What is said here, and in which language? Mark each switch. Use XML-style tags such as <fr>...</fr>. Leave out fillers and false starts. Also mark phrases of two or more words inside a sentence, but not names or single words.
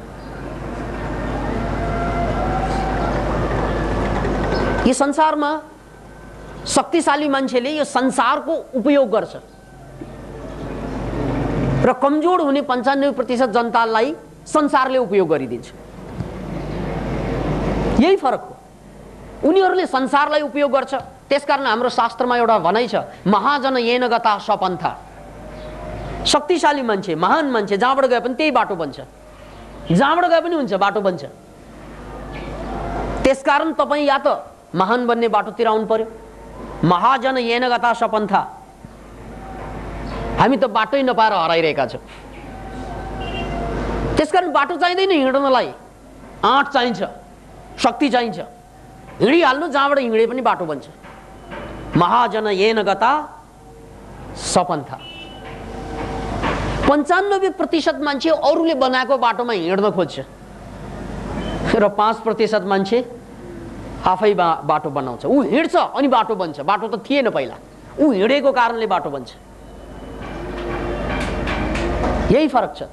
<ne>यो संसारमा शक्तिशाली मान्छेले यो संसारको उपयोग गर्छ र कमजोर हुने 95% जनतालाई संसारले उपयोग गरिदिन्छ। यही फरक हो। उनीहरूले संसारलाई उपयोग गर्छ। त्यसकारण हाम्रो शास्त्रमा एउटा भनाइ छ,</ne> <sa>महाजन येन गता सपन्था।</sa> <ne>शक्तिशाली मान्छे, महान मान्छे जहाँबाट गए पनि त्यही बाटो बन्छ, जहाँबाट गए पनि हुन्छ, बाटो बन्छ। त्यसकारण तपाईँ या त महान बन्ने बाटोतिर आउनु पर्यो।</ne> <sa>महाजन येन गता सपन्था।</sa> <ne>हामी त बाटै नपाएर हराइरहेका छौँ। त्यसकारण बाटो चाहिँदैन हिँड्नलाई, आँट चाहिन्छ, शक्ति चाहिन्छ। हिँडिहाल्नु, जहाँबाट हिँडे पनि बाटो बन्छ।</ne> <sa>महाजन येन गता सपन्था।</sa> <ne>95% मान्छे अरूले बनाएको बाटोमा हिँड्न खोज्छ र 5% मान्छे आफै बाटो बनाउँछ। ऊ हिँड्छ अनि बाटो बन्छ। बाटो त थिएन पहिला, ऊ हिँडेको कारणले बाटो बन्छ। यही फरक छ।</ne>